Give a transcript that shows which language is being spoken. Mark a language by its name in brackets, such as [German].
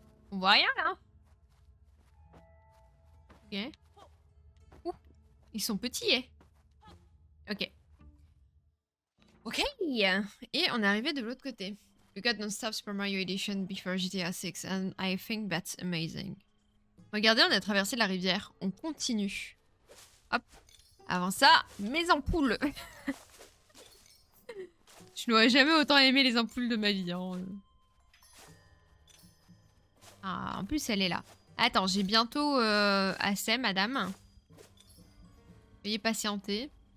[French] On voit rien, là. Ok. Ouh. Ils sont petits, eh. Ok. Ok. Et on est arrivé de l'autre côté. [English] We got non-stop Super Mario Edition before GTA 6 and I think that's amazing. [French] Regardez, on a traversé la rivière. On continue. Hop. Avant ça, mes ampoules. Je n'aurais jamais autant aimé les ampoules de ma vie. Hein. Ah, en plus, elle est là. Attends, j'ai bientôt assez, madame. Veuillez patienter.